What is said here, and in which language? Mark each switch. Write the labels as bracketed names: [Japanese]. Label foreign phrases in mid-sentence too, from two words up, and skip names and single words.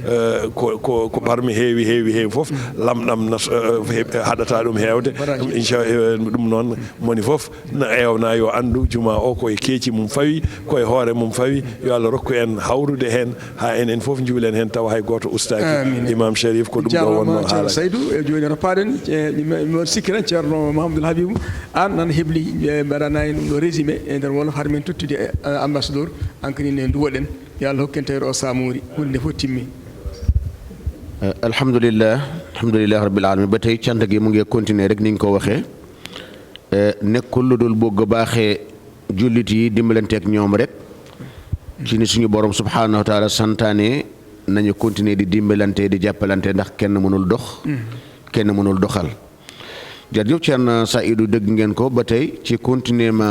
[Fula] ko parmi heewi fof lamɗam haɗata ɗum hewde ɗum noon moni fof no ewna yo andu juma o koye keeci mum fawi koye hoore mum fawi yo Allah rokku en hawrude hen ha enen fof juulen hen tawa hay goto ustaki imam Sharif ko ɗum ɗo wonno haala joni ropaɗen mi sikki tan ceerno Mahamadou Habibou an nan hebli mbaɗanani ɗum ɗo résumé e nder wolof har min tottude ambassadeur hankadi ne duwoɗen yo Allah hokken tawre o samori hunde fof timmi [Arabic] الحمد لله رب العالمين [Wolof] ba tey cant gi mu ngi continuer rek ni nga ko waxee nekkul lu dul bëgg baaxee jullit yi dimbalanteeg ñoom rek ci ni suñu borom [Arabic] سبحانه وتعالى [Wolof] santaane nañu continuer di dimbalante di jàppalante ndax kenn mënul dox kenn mënul doxal jërëjëf Thierno Saïdou dëgg ngeen ko ba tey ci continuer ma